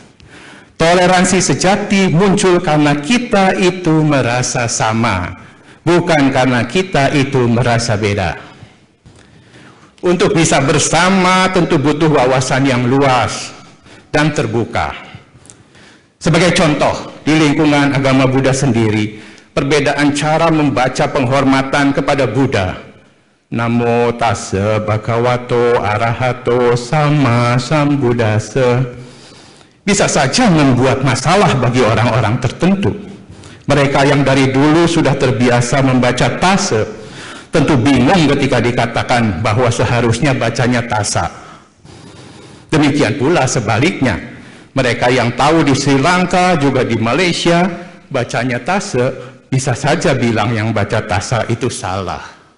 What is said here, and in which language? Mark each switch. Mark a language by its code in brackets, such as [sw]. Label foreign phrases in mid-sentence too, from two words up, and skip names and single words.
[id] Toleransi sejati muncul karena kita itu merasa sama, bukan karena kita itu merasa beda. Untuk bisa bersama tentu butuh wawasan yang luas dan terbuka. Sebagai contoh, di lingkungan agama Buddha sendiri, perbedaan cara membaca penghormatan kepada Buddha. [pi] Namo tassa bhagavato arahato sama sambuddhassa [id] bisa saja membuat masalah bagi orang-orang tertentu. Mereka yang dari dulu sudah terbiasa membaca tassa tentu bingung ketika dikatakan bahwa seharusnya bacanya tassa. Demikian pula sebaliknya, mereka yang tahu di Sri Lanka juga di Malaysia bacanya tassa bisa saja bilang yang baca tassa itu salah.